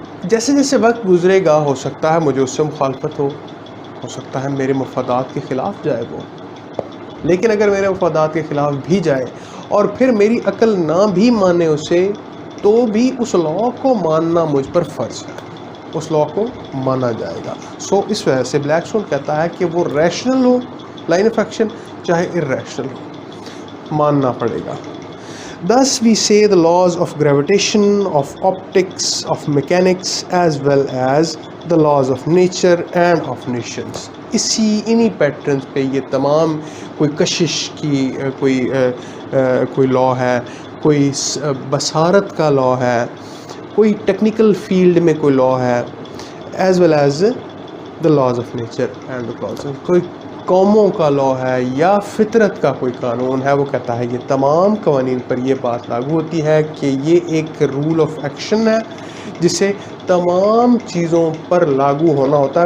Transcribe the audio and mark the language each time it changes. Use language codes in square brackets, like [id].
[ur] جیسے جیسے وقت گزرے گا ہو سکتا ہے مجھے اس سے مخالفت ہو سکتا ہے میرے مفادات کے خلاف جائے وہ، لیکن اگر میرے مفادات کے خلاف بھی جائے اور پھر میری عقل نہ بھی مانے اسے، تو بھی اس لا کو ماننا مجھ پر فرض ہے، اس لا کو مانا جائے گا. سو اس وجہ سے بلیک سٹون کہتا ہے کہ وہ rational ہو line of action چاہے ارریشنل ہو، ماننا پڑے گا. [en] Thus we say the laws of gravitation, of optics, of mechanics, as well as the laws of nature and of nations. [ur] انہی پیٹرنز پہ یہ تمام، کوئی کشش کی کوئی لا ہے، کوئی بصارت کا لا ہے، کوئی ٹیکنیکل فیلڈ میں کوئی لا ہے، [en] as well as the laws [ur] of nature and the laws, کوئی قوموں کا لا ہے یا فطرت کا کوئی قانون ہے. وہ کہتا ہے یہ تمام قوانین پر یہ بات لاگو ہوتی ہے کہ یہ ایک رول آف ایکشن ہے جسے تمام چیزوں پر لاگو ہونا ہوتا ہے.